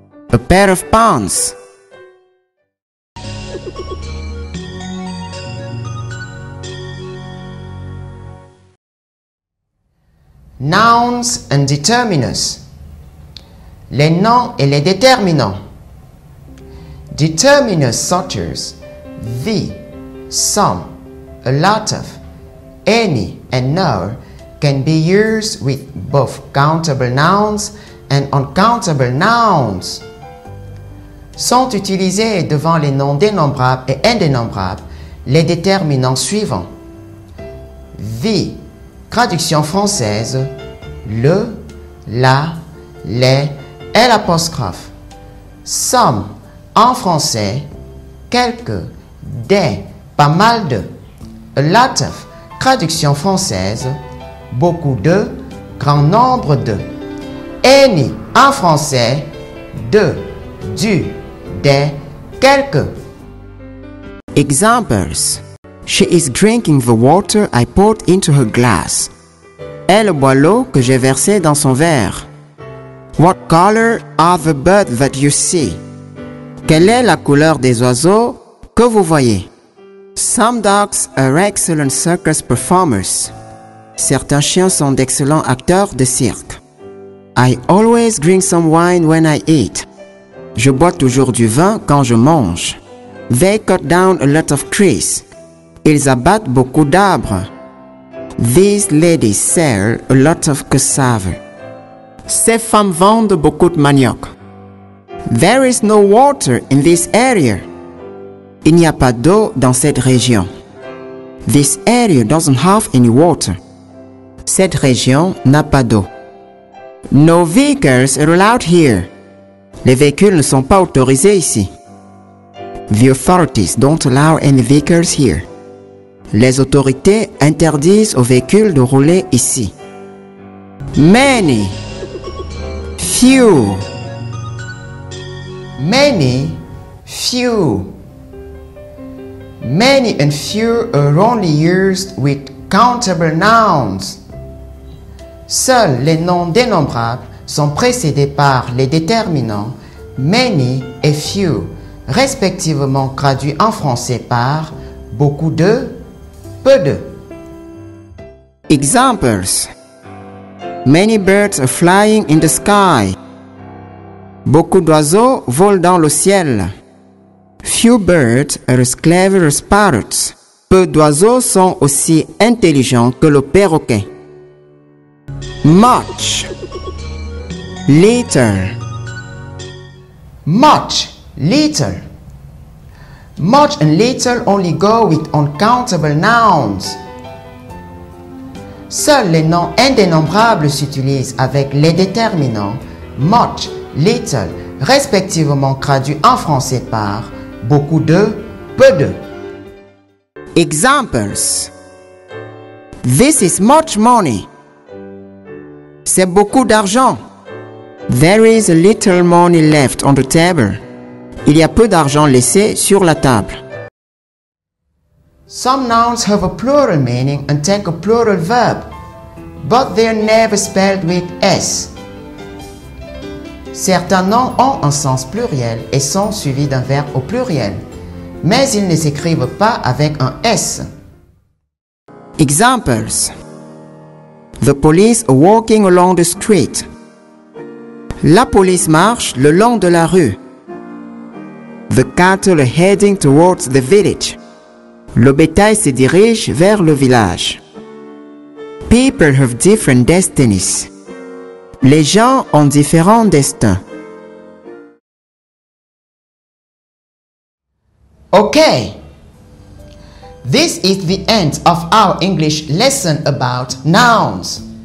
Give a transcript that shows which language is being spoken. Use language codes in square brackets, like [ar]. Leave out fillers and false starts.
[en] A pair of pants. Nouns and determiners. [fr] Les noms et les déterminants. [en] Determiners such as the, some, a lot of, any, and no can be used with both countable nouns and uncountable nouns. [fr] Sont utilisés devant les noms dénombrables et indénombrables les déterminants suivants. The, traduction française, le, la, les et l'apostrophe. Some, en français, quelques, des, pas mal de. A lot of, traduction française, beaucoup de, grand nombre de. Any, en français, de, du, des, quelques. [en] Examples. She is drinking the water I poured into her glass. [fr] Elle boit l'eau que j'ai versée dans son verre. [en] What color are the birds that you see? [fr] Quelle est la couleur des oiseaux que vous voyez? [en] Some dogs are excellent circus performers. [fr] Certains chiens sont d'excellents acteurs de cirque. [en] I always drink some wine when I eat. [fr] Je bois toujours du vin quand je mange. [en] They cut down a lot of trees. [fr] Ils abattent beaucoup d'arbres. [en] These ladies sell a lot of cassava. [fr] Ces femmes vendent beaucoup de manioc. [en] There is no water in this area. [fr] Il n'y a pas d'eau dans cette région. [en] This area doesn't have any water. [fr] Cette région n'a pas d'eau. [en] No vehicles are allowed here. [fr] Les véhicules ne sont pas autorisés ici. [en] The authorities don't allow any vehicles here. [fr] Les autorités interdisent aux véhicules de rouler ici. [en] Many. Few. Many, few. Many and few are only used with countable nouns. [fr] Seuls les noms dénombrables sont précédés par les déterminants many et few, respectivement traduits en français par beaucoup de, peu de. [en] Examples. Many birds are flying in the sky. [fr] Beaucoup d'oiseaux volent dans le ciel. [en] Few birds are as clever as parrots. [fr] Peu d'oiseaux sont aussi intelligents que le perroquet. [en] Much. Little. Much, little. Much and little only go with uncountable nouns. [fr] Seuls les noms indénombrables s'utilisent avec les déterminants much, little, respectivement traduits en français par beaucoup de, peu de. [en] Examples. This is much money. [fr] C'est beaucoup d'argent. [en] There is a little money left on the table. [fr] Il y a peu d'argent laissé sur la table. [en] Some nouns have a plural meaning and take a plural verb, but they are never spelled with S. [fr] Certains noms ont un sens pluriel et sont suivis d'un verbe au pluriel, mais ils ne s'écrivent pas avec un S. [en] Examples. The police are walking along the street. [fr] La police marche le long de la rue. [en] The cattle are heading towards the village. [fr] Le bétail se dirige vers le village. [en] People have different destinies. [fr] Les gens ont différents destins. [en] Okay, this is the end of our English lesson about nouns.